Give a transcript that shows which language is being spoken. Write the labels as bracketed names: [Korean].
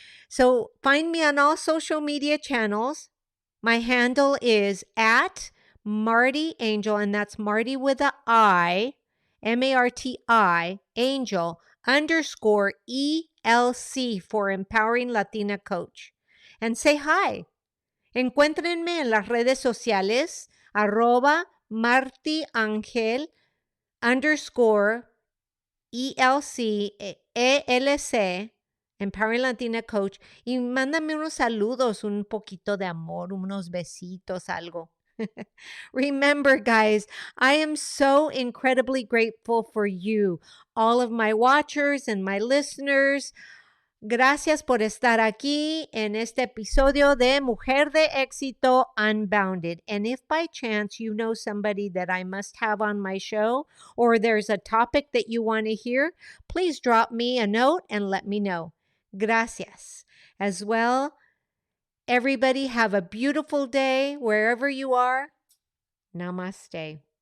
[English] So find me on all social media channels. My handle is at Marty Angel, and that's Marty with a I, Marti, Angel, _ ELC for Empowering Latina Coach. And say hi. [Spanish] Encuéntrenme en las redes sociales, @MartyAngel _ ELC, Empowering Latina Coach, y mándame unos saludos, un poquito de amor, unos besitos, algo. [English] Remember, guys, I am so incredibly grateful for you, all of my watchers and my listeners. [Spanish] Gracias por estar aquí en este episodio de Mujer de Éxito Unbounded. [English] And if by chance you know somebody that I must have on my show, or there's a topic that you want to hear, please drop me a note and let me know. Gracias. As well, everybody have a beautiful day wherever you are. Namaste.